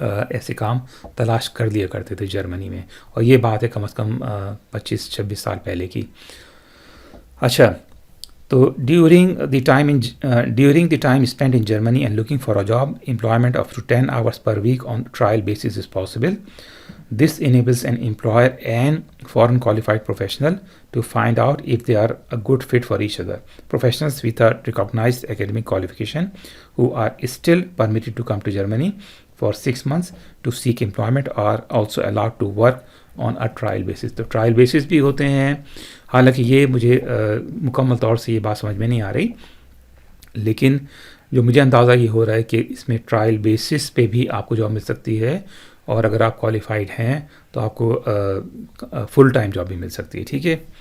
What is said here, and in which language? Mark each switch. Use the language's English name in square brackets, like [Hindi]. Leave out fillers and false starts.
[Urdu] ایسے کام تلاش کر لیا کرتے تھے جرمنی میں، اور یہ بات ہے کم از کم 25-26 سال پہلے کی۔ اچھا، تو [English] During the time spend in Germany and looking for a job, employment up to 10 hours per week on trial basis is possible. This enables an employer and foreign qualified professional to find out if they are a good fit for each other. Professionals with a recognized academic qualification who are still permitted to come to Germany for 6 months to seek employment are also allowed to work on a trial basis. [Urdu] تو trial basis بھی ہوتے ہیں. حالانکہ یہ مجھے مکمل طور سے یہ بات سمجھ میں نہیں آ رہی, لیکن جو مجھے اندازہ یہ ہو رہا ہے کہ اس میں ٹرائل بیسس پہ بھی آپ کو جاب مل سکتی ہے, اور اگر آپ کوالیفائڈ ہیں تو آپ کو فل ٹائم جاب بھی مل سکتی ہے. ٹھیک ہے.